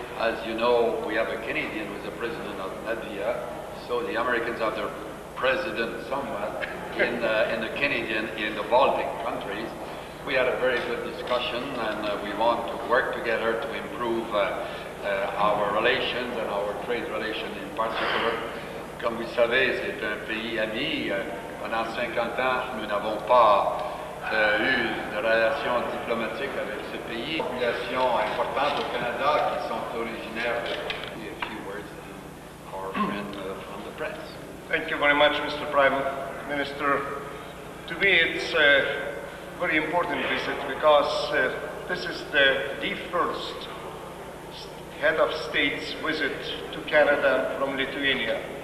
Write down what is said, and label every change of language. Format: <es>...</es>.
<en>As you know, we have a Canadian who is the president of Latvia, so the Americans have their president somewhat in the Canadian, in the Baltic countries. We had a very good discussion, and we want to work together to improve our relations and our trade relations in particular.</en> <fr>Comme vous le savez, c'est un pays ami. Pendant 50 ans, nous n'avons pas eu de relations diplomatiques avec ce pays. Une population importante au Canada qui sont originaires de...</fr> <en>A few words to our friend from the press. Thank you very much, Mr. Prime Minister. To me, it's a very important visit because this is the first head of state's visit to Canada from Lithuania.</en>